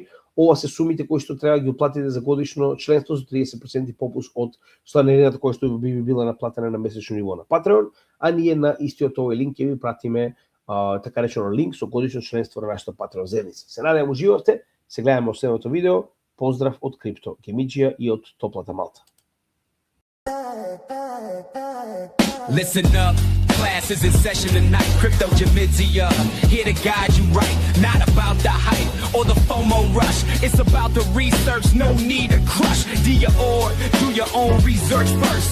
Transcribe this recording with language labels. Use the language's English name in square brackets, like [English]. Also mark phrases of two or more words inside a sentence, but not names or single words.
[Macedonian] Ова се сумите кои што треба да ги уплатите за годишно членство за 30% попуст од чланарината која што би била наплатена на месечно ниво на Patreon, а ние на истиот овој линк ќе ви пратиме така речено линк со годишно членство на нашата Patreon заедница. Се надевам уживавте, се гледаме во следното видео. Поздрав од CryptoGemedia и од топлата Малта. [English] Listen up, class is in session tonight. CryptoGemedia, here to guide you right. Not about the hype or the FOMO rush. It's about the research, no need to crush. Do your own research first.